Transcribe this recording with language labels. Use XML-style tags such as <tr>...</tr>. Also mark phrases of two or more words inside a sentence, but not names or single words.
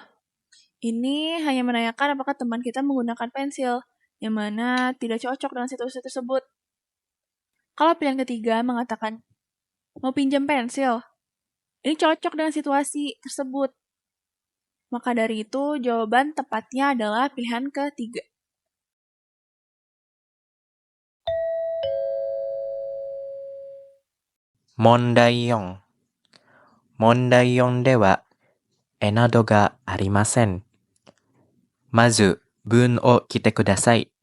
<id>Ini hanya menanyakan apakah teman kita menggunakan pensil, yang mana tidak cocok dengan situasi tersebut. Kalau pilihan ketiga mengatakan, mau pinjam pensil. Ini cocok dengan situasi tersebut. Maka dari itu, jawaban tepatnya adalah pilihan ketiga.</id> <ja>Mondai 4. Mondai 4では絵などがありません。まず文を切ってください。</ja>